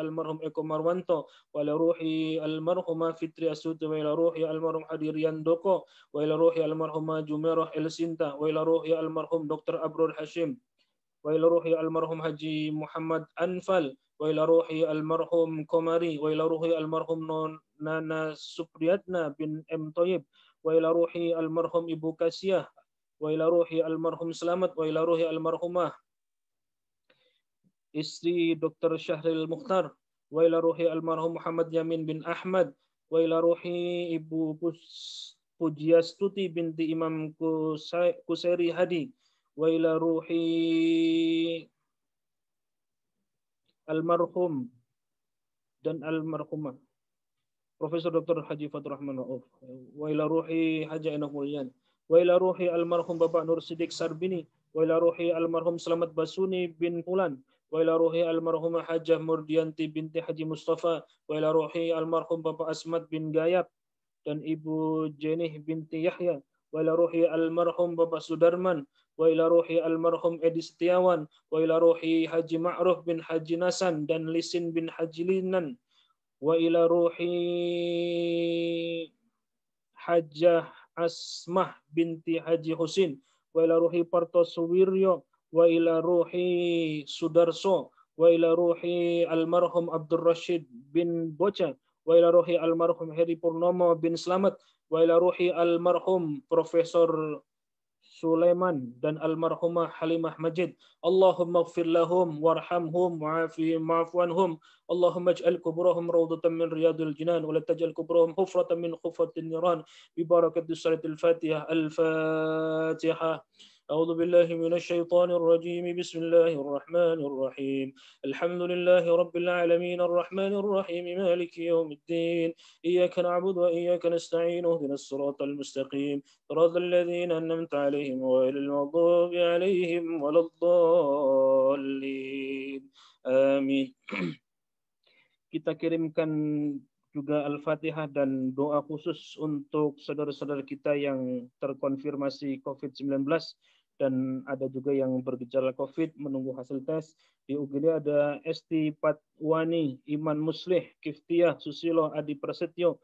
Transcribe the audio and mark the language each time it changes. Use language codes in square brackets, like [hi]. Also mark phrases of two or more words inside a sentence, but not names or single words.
[ar] المرحوم إكو مروانتو وإلى روحي المرحومة فطري أسود وإلى روحي المرحوم حديريان دوكو وإلى روحي المرحومة جميرة إلسينتا وإلى روحي المرحوم دكتور أبرور هاشم وإلى روحي المرحوم حجي محمد أنفال وإلى روحي المرحوم كوماري وإلى روحي المرحوم نانا سبرياتنا بن أم طيب وإلى روحي المرحوم إبو كاسية وإلى روحي المرحوم سلامت وإلى روحي المرحومة istri Dr. Syahril Mukhtar وإلى روح المرحوم Muhammad Yamin bin Ahmad وإلى روح Ibu Pujiastuti binti Imam Kusairi Hadi وإلى روح المرحوم dan almarhumah Profesor Dr. Haji Fatur Rahman Rauf وإلى روح Haji Ainah Mulyan وإلى روح المرحوم Bapak Nur Sidik Sarbini وإلى روح المرحوم Slamet Basuni bin Fulan وإلى روح المرحومة Hajah Murdianti binti Haji Mustafa وإلى روح المرحوم Bapak Asmat bin Gayab dan Ibu Jenih binti Yahya وإلى روح المرحوم Bapak Sudarman وإلى روح المرحوم Edi Setiawan وإلى روح Haji Ma'ruf bin Haji Nasan dan Lisin bin Haji Linan وإلى روح Hajah Asmah binti Haji Husin وإلى روح Parto Suwiryo, وإلى روح Sudarso, وإلى روح المرحوم Abdul Rashid bin Boca, وإلى روح المرحوم Heri Purnomo bin Slamet, وإلى روح المرحوم Profesor Sulaiman dan almarhumah Halimah Majid. اللهم اغفر لهم وارحمهم وعافهم واعف عنهم. اللهم اجعل قبورهم روضة من رياض الجنان ولا تجعل قبورهم حفرة من حفر النيران ببركة سورة الفاتحة. Al-Fatihah. أعوذ بالله من الشيطان الرجيم بسم الله الرحمن الرحيم الحمد لله رب العالمين الرحمن الرحيم مالك يوم الدين إياك نعبد وإياك نستعين اهدنا الصراط المستقيم صراط الذين أنعمت عليهم غير المغضوب عليهم ولا الضالين آمين. [id] Kita kirimkan juga Al-Fatihah dan doa khusus untuk saudara-saudara kita yang terkonfirmasi COVID-19 dan ada juga yang bergejala COVID menunggu hasil tes. Di UGD ada Esti Patwani, Iman Muslih, Kiftiah, Susilo, Adi Prasetyo.